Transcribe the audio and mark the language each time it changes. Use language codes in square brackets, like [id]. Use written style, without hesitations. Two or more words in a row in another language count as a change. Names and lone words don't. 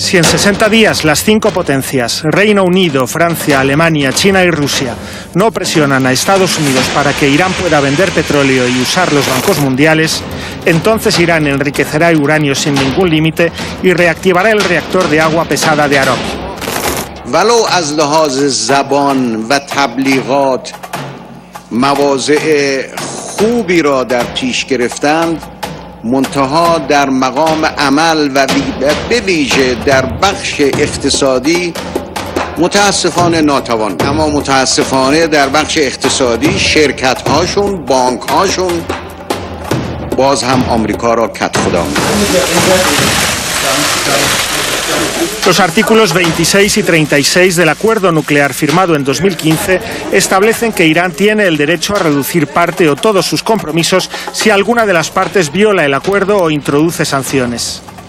[es] Si en 60 días las 5 potencias, Reino Unido, Francia, Alemania, China y Rusia, no presionan a Estados Unidos para que Irán pueda vender petróleo y usar los bancos mundiales, entonces Irán enriquecerá uranio sin ningún límite y reactivará el reactor de agua pesada de Arak. [fa] ولو از لحاظ زبان و تبلیغات مواضع خوبی را در پیش گرفتند، منتها در مقام عمل و به ویژه در بخش اقتصادی متاسفانه ناتوان. اما متاسفانه در بخش اقتصادی شرکت هاشون، بانک هاشون باز هم آمریکا را کت خدا [es] Los artículos 26 y 36 del acuerdo nuclear firmado en 2015 establecen que Irán tiene el derecho a reducir parte o todos sus compromisos si alguna de las partes viola el acuerdo o introduce sanciones.